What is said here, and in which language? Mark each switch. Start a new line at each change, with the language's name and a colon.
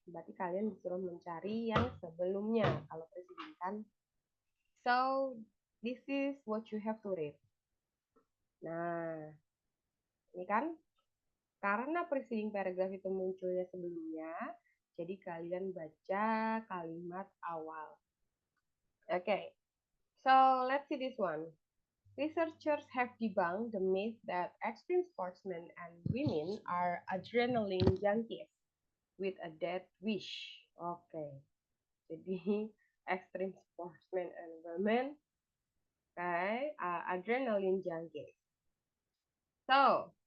Indonesian: Berarti kalian disuruh mencari yang sebelumnya kalau preceding kan.
English: So, this is what you have to read.
Indonesian: Nah, ini kan karena preceding paragraph itu munculnya sebelumnya, jadi kalian baca kalimat awal.
English: Okay, so let's see this one. Researchers have debunked the myth that extreme sportsmen and women are adrenaline junkies with a death wish. Okay, jadi extreme sportsmen and women, adrenaline junkies. So,